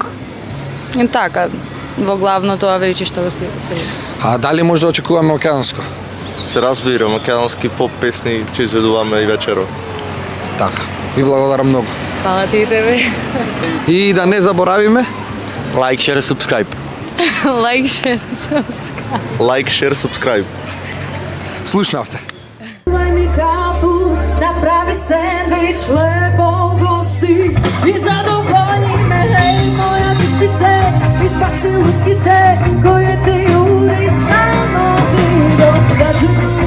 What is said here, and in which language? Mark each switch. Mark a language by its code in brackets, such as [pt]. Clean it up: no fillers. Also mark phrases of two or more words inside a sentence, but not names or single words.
[mk] И така, во главно тоа веќе што го следи. А дали може да очекуваме македонско? Се разбира, македонски поп песни ќе изведуваме и вечеро. Така. Ви благодарам многу. Фала ти и тебе. И да не заборавиме, [en] Like, share, subscribe. Like, share, subscribe. Like, share, subscribe. [mk] слушнавте. [sr] Čuvaj mi kafu, napravi sendvič lepo ugosti i zadovolji me, hej moja dušice, izbaci lutkice koje te juri stalno ti dosađuju.